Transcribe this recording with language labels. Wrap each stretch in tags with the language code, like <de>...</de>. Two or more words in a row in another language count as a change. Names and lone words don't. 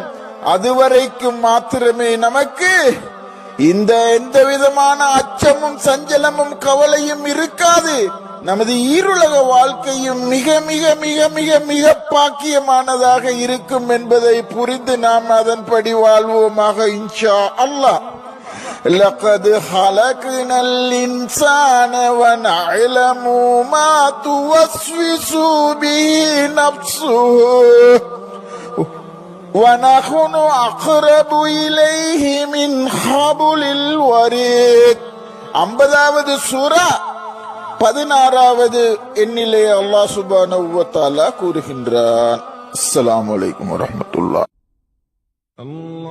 <ta>அதுவரைக்கும் மாத்திரமே நமக்கு இந்த எந்த விதமான அச்சமும் சஞ்சலமும் கவலையும் இருக்காது. நமது ஈருலக வாழ்க்கையும் மிக மிக மிக மிக மிக பாக்கியமானதாக இருக்கும் என்பதை புரிந்து நாம் அதன்படி வாழ்வோமாக,</ta> <ar>إن شاء الله. لقد خلقنا الإنسان ونعلم ما توسوس به نفسه ونحن أقرب إليه من حبل الوريد.</ar> <ta>50வது சூரா 16வது எண்ணிலே அல்லாஹ்</ta> <ar>سبحانه و تعالى</ar> <ta>கூறுகின்றான்.</ta> <ar>السلام عليكم ورحمة الله.</ar>